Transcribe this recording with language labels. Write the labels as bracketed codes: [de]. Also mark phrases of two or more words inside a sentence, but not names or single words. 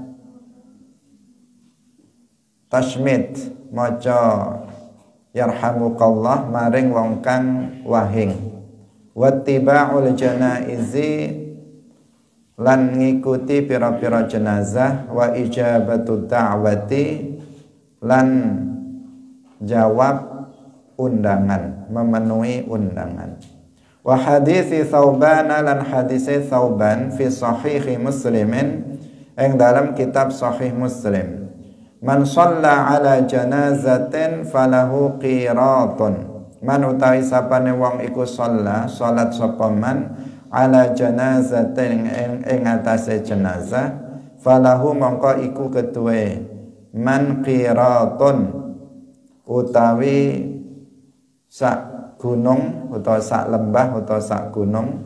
[jv] tashmit maca yarhamukallah maring wong kang wahing, [ar] wa tiba'ul janaizi [jv] lan ngikuti pira-pira jenazah, [ar] wa ijabatud da'wati [jv] lan jawab undangan, [id] memenuhi undangan. [ar] Wa hadisi Thauban [jv] lan hadisi Thauban [ar] fi sahihi Muslimin [id] yang dalam kitab Sahih Muslim. [ar] Man shalla ala janazatin falahu qiratun. [jv] Man utawi sapane wong iku shalla salat sapa man [ar] ala janazatin [jv] ing atase jenazah, falahu mongko iku keduwe man qiratun utawi sak gunung utawa sak lembah utawa sak gunung.